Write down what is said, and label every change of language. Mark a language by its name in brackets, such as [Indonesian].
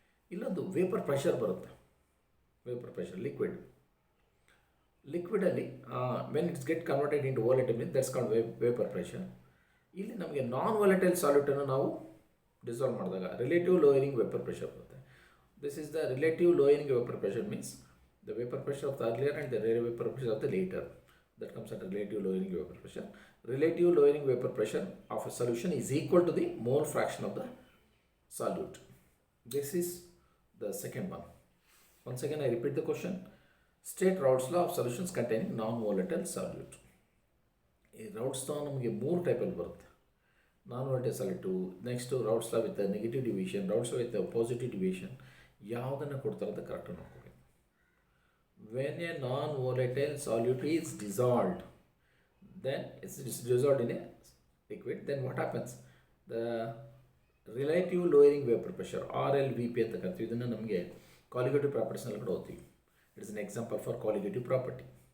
[Kannada] ಇಲ್ಲೊಂದು vapour pressure ಬರುತ್ತೆ. Vapour pressure ಲಿಕ್ವಿಡಲ್ಲಿ [English] When it's get converted into volatile means that's called vapour pressure. [Kannada] ಇಲ್ಲಿ ನಮಗೆ ನಾನ್ ವೋಲೆಟೈಲ್ ಸಾಲ್ಯೂಟನ್ನು ನಾವು ಡಿಸಾಲ್ವ್ ಮಾಡಿದಾಗ ರಿಲೇಟಿವ್ ಲೋಯರಿಂಗ್ ವೇಪರ್ ಪ್ರೆಷರ್ ಬರುತ್ತೆ. [English] This is the relative lowering vapour pressure means the vapour pressure of the earlier and the vapour pressure of the later. That comes under relative lowering vapor pressure. Relative lowering vapor pressure of a solution is equal to the mole fraction of the solute. This is the second one. Once again I repeat the question. State Raoult's law of solutions containing non-volatile solute. [Kannada] ಈ Raoult's law ನಮಗೆ 3 ಟೈಪಲ್ಲಿ ಬರುತ್ತೆ. [English] Non-volatile solute, next Raoult's law with the negative deviation, Raoult's law with the positive deviation. [Kannada] ಯಾವುದನ್ನು ಕೊಡ್ತಾರೆ ಅಂತ ಕರೆಕ್ಟಾಗಿ ನೋಡ್ಕೋಬೇಕು. [English] When a non-volatile solute is dissolved, then it's dissolved in a liquid, then what happens? The relative lowering vapor pressure, RLVP [Kannada] ಅಂತ ಕರಿತೀವಿ. ಇದನ್ನು ನಮಗೆ colligative ಪ್ರಾಪರ್ಟೀಸ್ನಲ್ಲಿ ಕೂಡ ಓದ್ತೀವಿ. [English] It is an example for colligative property.